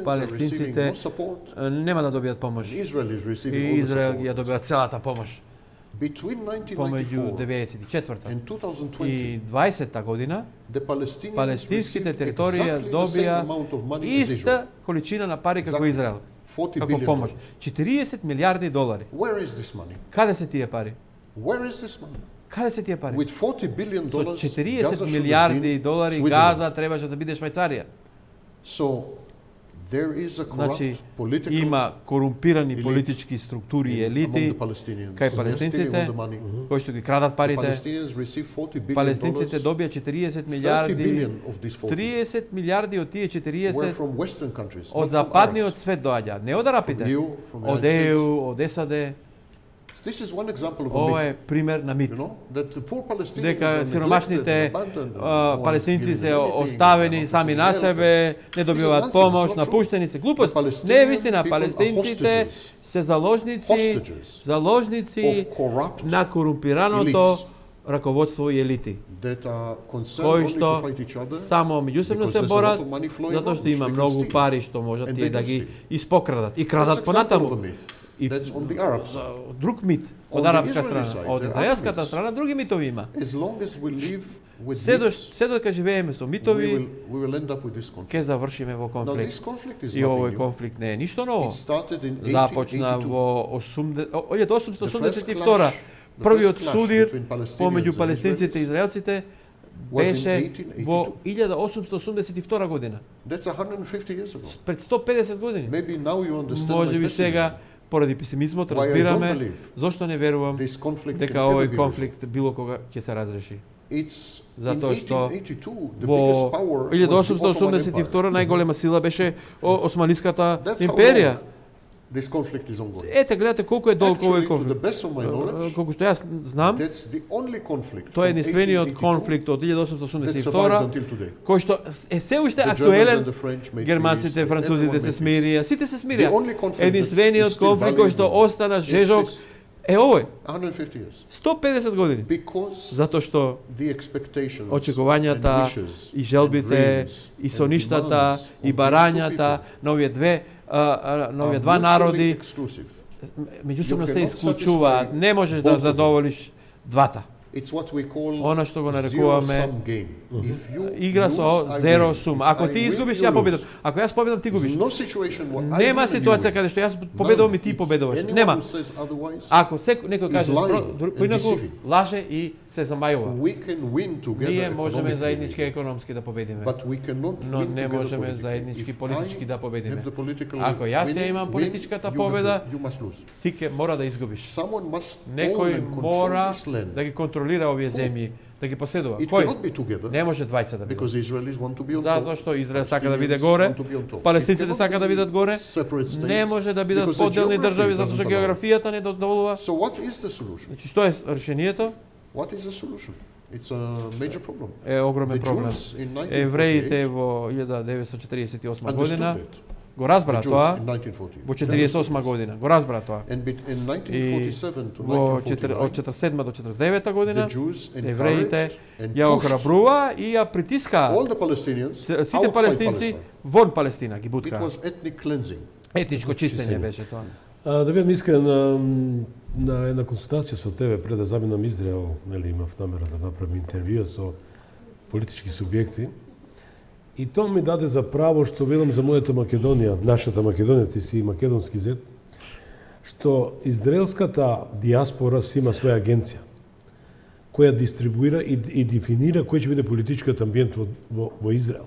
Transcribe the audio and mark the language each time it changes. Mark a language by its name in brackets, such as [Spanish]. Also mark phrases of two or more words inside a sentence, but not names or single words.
[Macedonian] Палестинците [English] receiving no support. [Macedonian] нема да добијат помош. [English] Israel is [Macedonian] И [English] receiving all the [Macedonian] Израел [English] support. [Macedonian] ја добива целата помош. [English] Between [Macedonian] Помеѓу 1994 94-та [English] and 2020, [Macedonian] и 20-та година, [English] the Palestinians [Macedonian] палестинските [English] received [Macedonian] територија [English] exactly the same [Macedonian] добија [English] amount of money as Israel. [Macedonian] иста количина на пари како [English] Exactly. [Macedonian] Израел, 40 како [English] billion [Macedonian] помош. [English] dollars. [Macedonian] 40 милиарди долари. [English] Where is this money? [Macedonian] Каде се тие пари? [English] Where is this money? [Macedonian] Каде се тие пари? [English] With 40 billion [Macedonian] Со dollars, 40 [English] Gaza should have [Macedonian] милиарди [English] been [Macedonian] долари [English] Switzerland. [Macedonian] Газа требаше да биде Швајцарија. [English] So there is a corrupt [Macedonian] Значи, [English] political [Macedonian] има корумпирани [English] elite [Macedonian] политички структури и [English] among [Macedonian] елити [English] the Palestinians. [Macedonian] кај [English] They're stealing [Macedonian] палестинците, [English] all the money. [Macedonian] кои што ги крадат [English] The [Macedonian] парите. [English] Palestinians receive 40 billion [Macedonian] Палестинците [English] dollars. [Macedonian] добија 40 [English] 30 [Macedonian] милиарди. [English] billion of these 40 [Macedonian] 30 милиарди од тие [English] were [Macedonian] 40 [English] from Western countries, [Macedonian] од [English] not from [Macedonian] западниот [English] Arabs. [Macedonian] свет доаѓа, не од арапите, [English] From EU, from the [Macedonian] од [English] United [Macedonian] ЕУ, од САД. [English] This is one example of a [Macedonian] Ова [English] myth. [Macedonian] е пример на мит. [English] You know, that the poor Palestinians [Macedonian] Дека [English] are neglected [Macedonian] сиромашните [English] and abandoned, and no one is [Macedonian] палестинци [English] giving [Macedonian] се [English] them anything, [Macedonian] оставени [English] they're not [Macedonian] сами на [English] receiving [Macedonian] себе, [English] help. [Macedonian] не [English] This is [Macedonian] добиваат [English] nonsense, [Macedonian] помош, [English] it's not [Macedonian] напуштени се. Глупост. [English] The Palestinian [Macedonian] Не е вистина, [English] people are [Macedonian] палестинците [English] hostages. [Macedonian] се заложници, [English] Hostages [Macedonian] заложници [English] of corrupt [Macedonian] на корумпираното [English] elites [Macedonian] раководство и елити, [English] that are concerned [Macedonian] кои [English] only to [Macedonian] што [English] fight each other. [Macedonian] само меѓусебно [English] because [Macedonian] се [English] there's a lot [Macedonian] борат, [English] of money flowing [Macedonian] затоа [English] on, [Macedonian] што [English] which [Macedonian] има [English] they can [Macedonian] многу [English] steal. [Macedonian] пари што можат [English] And [Macedonian] тие [English] they [Macedonian] да [English] can [Macedonian] ги [English] steal. [Macedonian] испокрадат и [English] That's [Macedonian] крадат [English] example of a [Macedonian] понатаму. [English] myth. [Macedonian] И [English] That's on the Arab [Macedonian] за [English] side. [Macedonian] друг мит [English] On [Macedonian] од [English] the [Macedonian] арапска [English] Israeli [Macedonian] страна, [English] side, [Macedonian] од [English] there are [Macedonian] израелската [English] myths. [Macedonian] страна други митови има. [English] As long as we live with [Macedonian] Се [English] myths, [Macedonian] додека живееме со [English] we [Macedonian] митови, [English] will end up with this conflict. [Macedonian] ќе завршиме во [English] Now, [Macedonian] конфликт. [English] this conflict is [Macedonian] И овој [English] nothing new. [Macedonian] конфликт не е ништо ново. [English] It started in [Macedonian] Започна [English] 1882. [Macedonian] во 1882, [English] The [Macedonian] првиот [English] first clash [Macedonian] судир [English] between Palestinians [Macedonian] помеѓу [English] and [Macedonian] палестинците и [English] Israelis [Macedonian] израелците [English] was in [Macedonian] беше [English] 1882. [Macedonian] во 1882 година, [English] That's 150 years ago. [Macedonian] пред 150 години. [English] Maybe now you understand [Macedonian] Може [English] my [Macedonian] би [English] pessimism. [Macedonian] сега поради песимизмот [English] Why I don't [Macedonian] разбираме [English] believe [Macedonian] зошто не верувам [English] This conflict [Macedonian] дека [English] can ever [Macedonian] овој [English] be [Macedonian] конфликт било кога ќе се разреши. [English] resolved. It's in [Macedonian] Затоа што [English] 1882, the biggest [Macedonian] Во [English] power was the Ottoman Empire. [Macedonian] 1882 најголема сила беше Османската [English] That's how [Macedonian] империја. [English] long this conflict is ongoing. [Macedonian] Ете, гледате колку е долг овој [English] Actually, to the [Macedonian] конфликт. [English] best of my knowledge, [Macedonian] Колку што јас знам, [English] that's the only conflict [Macedonian] тоа е [English] from [Macedonian] единствениот [English] 1882 [Macedonian] конфликт од [English] that survived [Macedonian] 1882 [English] until today. [Macedonian] кој што е се уште [English] The Germans [Macedonian] актуелен. [English] and the French made [Macedonian] Германците, [English] peace, [Macedonian] французите [English] everyone [Macedonian] се [English] made peace. [Macedonian] смирија, сите се [English] The [Macedonian] смирија. [English] only conflict that is [Macedonian] Единствениот [English] still [Macedonian] конфликт кој што [English] valid [Macedonian] остана [English] is [Macedonian] жежок [English] this [Macedonian] е овој. [English] 150 years. [Macedonian] 150 години. [English] Because [Macedonian] Затоа што [English] the expectations [Macedonian] очекувањата [English] and wishes [Macedonian] и желбите [English] and dreams [Macedonian] и [English] and [Macedonian] соништата [English] demands [Macedonian] и [English] of these two [Macedonian] барањата [English] people [Macedonian] на овие [English] are [Macedonian] два [English] mutually [Macedonian] народи [English] exclusive. [Macedonian] Меѓусобно [English] You [Macedonian] се [English] cannot [Macedonian] исклучуваат. [English] satisfy [Macedonian] Не можеш [English] both [Macedonian] да [English] of them. [Macedonian] задоволиш двата. [English] It's what we call [Macedonian] Оно што го нарекуваме [English] zero-sum game. If you [Macedonian] игра со [English] lose, I zero win. sum. If [Macedonian] Ако [English] I [Macedonian] ти [English] win, [Macedonian] изгубиш, [English] you [Macedonian] ја [English] lose. [Macedonian] победам. Ако јас победам, ти губиш. [English] There's no situation where I [Macedonian] Нема [English] win and you [Macedonian] ситуација [English] win. [Macedonian] каде што јас победувам и ти [English] None. It's [Macedonian] победуваш. [English] anyone [Macedonian] Нема. [English] who says otherwise, [Macedonian] Ако некој каже [English] lying and [Macedonian] поинаку, [English] deceiving. [Macedonian] лаже и се замајува. [English] we can win together [Macedonian] Ние можеме [English] economically, [Macedonian] заеднички економски да победиме. [English] but we cannot [Macedonian] Но [English] win [Macedonian] не [English] together [Macedonian] можеме [English] politically. [Macedonian] заеднички [English] If [Macedonian] политички [English] I [Macedonian] да победиме. [English] have the political [Macedonian] Ако јас ја [English] winning, [Macedonian] имам [English] win, [Macedonian] политичката [English] you [Macedonian] победа, [English] you must lose. [Macedonian] ти ќе мора да изгубиш. [English] Someone must own [Macedonian] Некој [English] and control [Macedonian] мора [English] this land. [Macedonian] да ги контролира овие земји, да ги поседува. [English] It [Macedonian] Кој? [English] cannot be together [Macedonian] Не може двајца да бидат. [English] because Israelis want to be on [Macedonian] Затоа [English] top. [Macedonian] што Израел сака да биде [English] Palestinians [Macedonian] горе, [English] want to be on top. It [Macedonian] палестинците [English] cannot [Macedonian] сака да [English] be [Macedonian] бидат горе, [English] separate states [Macedonian] не може да бидат [English] because the [Macedonian] поделни [English] geography [Macedonian] држави затоа што [English] doesn't allow. [Macedonian] географијата не дозволува. [English] So what is the solution? [Macedonian] Значи што е решението? [English] What is the solution? It's a major problem. [Macedonian] Е огромен [English] The [Macedonian] проблем. [English] Jews in 1948 [Macedonian] Евреите во 1948 година [English] understood that. [Macedonian] го разбра [English] The Jews [Macedonian] тоа, [English] in 1948. [Macedonian] во 48 година го разбра тоа. [English] And in 1947 to [Macedonian] Во [English] 1949, [Macedonian] од 47 до 49 година [English] the Jews [Macedonian] евреите [English] encouraged and [Macedonian] ја [English] pushed [Macedonian] охрабрува и ја притиска [English] all the Palestinians [Macedonian] сите [English] outside [Macedonian] палестинци [English] Palestine. [Macedonian] вон Палестина, ги [English] It [Macedonian] буткаа. [English] was ethnic cleansing. [Macedonian] Етничко чистење беше тоа. Да бидам искрен, на една консултација со тебе пред да заминам Израел, нели имав намера да направам интервјуа со политички субјекти. И тоа ми даде за право што велам за мојата Македонија, нашата Македонија, ти си македонски зет, што израелската диаспора си има своја агенција која дистрибуира и дефинира кој ќе биде политичкиот амбиент во Израел.